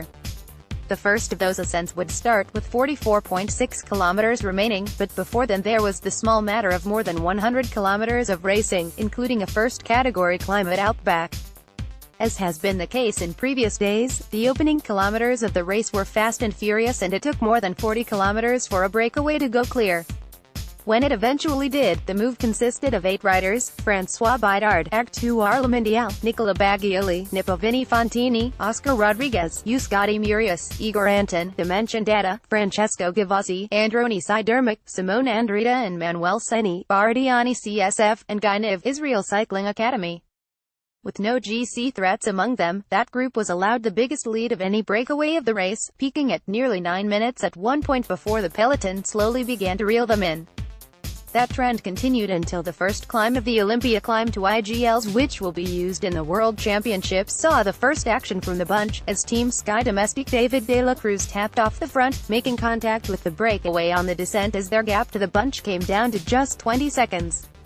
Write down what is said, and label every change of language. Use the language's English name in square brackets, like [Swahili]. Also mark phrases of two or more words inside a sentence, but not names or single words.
[English] The first of those ascents would start with 44.6 kilometers remaining, but before then there was the small matter of more than 100 kilometers of racing, including a first-category climb at Outback. As has been the case in previous days, the opening kilometers of the race were fast and furious, and it took more than 40 kilometers for a breakaway to go clear. When it eventually did, the move consisted of 8 riders: François Bidard, Arturo Mondial, Nicola Bagioli, Vini Fontini, Oscar Rodriguez, Euskadi Murius, Igor Anton, Dimension Data, Francesco Gavazzi, Androni Sidermik, Simone Andrita and Manuel Seni, Bardiani CSF, and Gyniv, Israel Cycling Academy. With no GC threats among them, that group was allowed the biggest lead of any breakaway of the race, peaking at nearly 9 minutes at one point before the peloton slowly began to reel them in. That trend continued until the first climb of the Olympia climb to IGLs, which will be used in the World Championships, saw the first action from the bunch, as Team Sky domestic David de la Cruz tapped off the front, making contact with the breakaway on the descent as their gap to the bunch came down to just 20 seconds.